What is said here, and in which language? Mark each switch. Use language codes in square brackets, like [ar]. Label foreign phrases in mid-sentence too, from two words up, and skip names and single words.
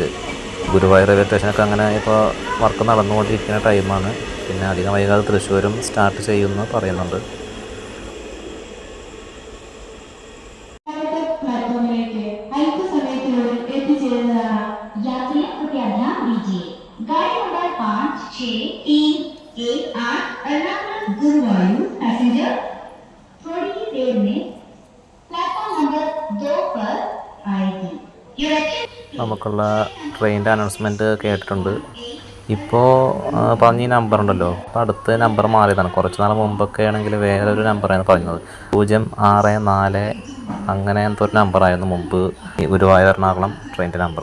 [ml] ഗുരുവായൂർ റെയിൽവേ സ്റ്റേഷനൊക്കെ അങ്ങനെ ഇപ്പോൾ വർക്ക് നടന്നുകൊണ്ടിരിക്കുന്ന ടൈമാണ്. പിന്നെ അധികം വൈകാതെ തൃശ്ശൂരും സ്റ്റാർട്ട് ചെയ്യുമെന്ന് പറയുന്നുണ്ട്. പ്ലാറ്റ്ഫോമിലേക്ക് അല്പസമയത്തിനുള്ളിൽ എത്തിച്ചേരുന്നതാണ്. [hi] യാത്രയെ कृपया ध्यान दीजिए, गाड़ी नंबर 5, 6, 3, 1, 8 एर्नाकुलम गुरुवायूर पैसेंजर थोड़ी ही देर में प्लेटफॉर्म नंबर 2 पर आएगी। [ml] നമുക്കുള്ള ട്രെയിനിൻ്റെ അനൗൺസ്മെൻറ്റ് കേട്ടിട്ടുണ്ട്. ഇപ്പോൾ പറഞ്ഞ ഈ നമ്പർ ഉണ്ടല്ലോ, അപ്പോൾ അടുത്ത നമ്പർ മാറിയതാണ്. കുറച്ച് നാൾ മുമ്പൊക്കെ ആണെങ്കിൽ വേറൊരു നമ്പറായിരുന്നു പറഞ്ഞത്, 064 അങ്ങനെ എന്തോ ഒരു നമ്പറായിരുന്നു മുമ്പ് ഈ ഗുരുവായൂർ എറണാകുളം ട്രെയിനിൻ്റെ നമ്പർ.